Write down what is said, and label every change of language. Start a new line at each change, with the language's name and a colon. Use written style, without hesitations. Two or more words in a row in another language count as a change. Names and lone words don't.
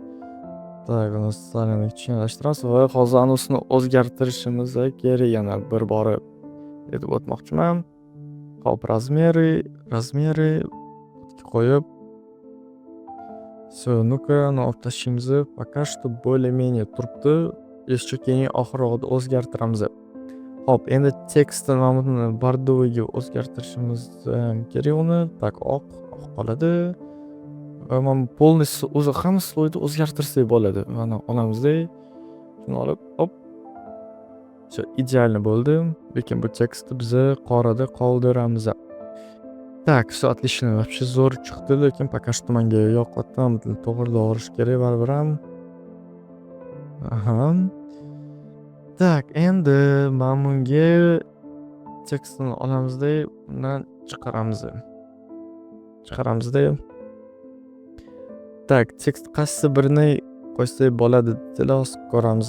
Uzbek: Tak, buni sal yana kichkinalashtiramiz va hozir anusini o'zgartirishimiz kerak. Yana bir bora aytib o'tmoqchiman. Hop, razmeri qo'yib. Ну-ка, uni olib tashlaymiz.
Russian: Пока что более-менее turibdi.
Uzbek: Еще keyin oxirroqda o'zgartiramiz. Hop, endi tekstni mana buni bordoviga o'zgartirishimiz kerak uni. Tak, oq qoladi. Va mana полностью o'zi hamma sloyni o'zgartirsak bo'ladi. Mana olamiz-da. Shuni olib, hop. Idealniy bo'ldi. Lekin bu tekstni biz qorada qoldiramiz. Tak,
Russian: отлично. Вообще
Uzbek: zo'r chiqdi, lekin
Russian: пока что
Uzbek: menga yoqyapti. Buni to'g'rilab olish kerak baribir ham. Aha. Tak, endi mana bunga tekstni olamiz-da, undan chiqaramiz-da. Tak, tekst qaysi birini qo'ysak bo'ladi deb ko'ramiz.